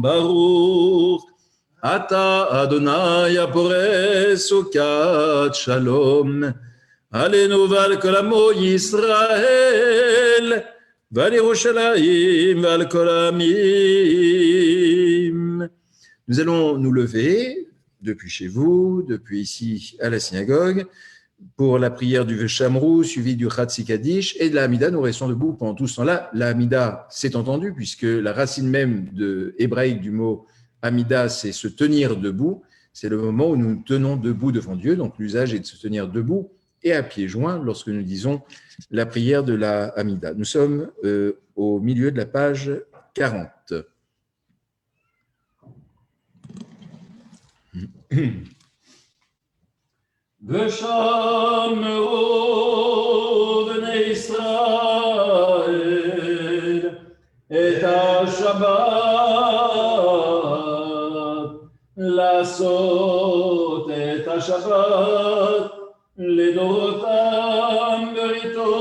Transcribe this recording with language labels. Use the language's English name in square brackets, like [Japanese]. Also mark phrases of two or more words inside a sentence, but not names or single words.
[Hebrew] ברוך אתה אדוני הפורס סוכת שלום עלינו ועל כל עמו ישראל, ועל ירושלים ועל כל העמים. [French] Nous allons nous lever depuis chez vous, depuis ici à la synagogue, pour la prière du Veshamrou, suivi du Chatzi Kaddish et de la Hamida. Nous restons debout pendant tout ce temps-là. La Hamida, c'est entendu, puisque la racine même hébraïque du mot Hamida, c'est se tenir debout. C'est le moment où nous nous tenons debout devant Dieu. Donc l'usage est de se tenir debout et à pieds joints lorsque nous disons la prière de la Hamida. Nous sommes au milieu de la page 40. [Hebrew] ושמרו בני ישראל את השבת, לעשות את השבת לדורותם ברית